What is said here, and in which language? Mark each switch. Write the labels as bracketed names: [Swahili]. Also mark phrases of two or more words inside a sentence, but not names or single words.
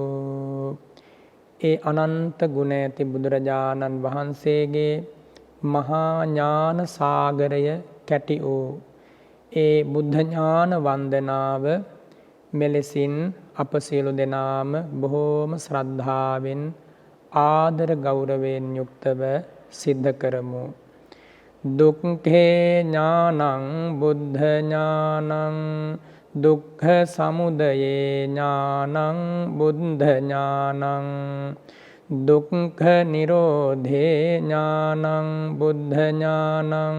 [Sinhala] ඒ අනන්ත ගුණ ඇති බුදුරජාණන් වහන්සේගේ මහා ඥාන සාගරය කැටි වූ ඒ බුද්ධ ඥාන වන්දනාව මෙලෙසින් අප සියලු දෙනාම බොහෝම ශ්‍රද්ධාවෙන් ආදර ගෞරවයෙන් යුක්තව සිද්ධ කරමු. [Pali] දුක්ඛේ ඥානං බුද්ධ ඥානං දුක්ඛ සමුදයේ ඥානං බුද්ධ ඥානං දුක්ඛ නිරෝධේ ඥානං බුද්ධ ඥානං